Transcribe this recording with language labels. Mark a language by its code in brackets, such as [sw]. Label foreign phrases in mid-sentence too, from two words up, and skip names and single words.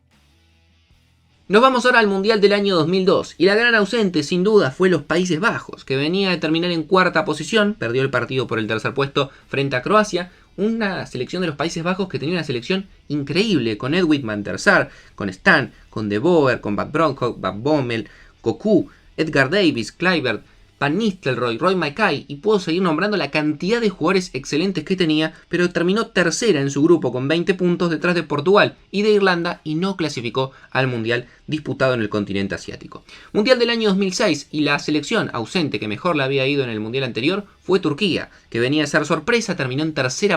[es] Nos vamos ahora al Mundial del año 2002, y la gran ausente sin duda fue los Países Bajos, que venía de terminar en cuarta posición, perdió el partido por el tercer puesto frente a Croacia, una selección de los Países Bajos que tenía una selección increíble, con Edwin van der Sar, con Stan, con De Boer, con Van Bronckhorst, Van Bommel, Cocu, Edgar Davis, Kluivert, Van Nistelrooy, Roy Mackay, y puedo seguir nombrando la cantidad de jugadores excelentes que tenía, pero terminó tercera en su grupo con 20 puntos detrás de Portugal y de Irlanda, y no clasificó al Mundial disputado en el continente asiático. Mundial del año 2006, y la selección ausente que mejor le había ido en el Mundial anterior fue Turquía, que venía a ser sorpresa, terminó en tercera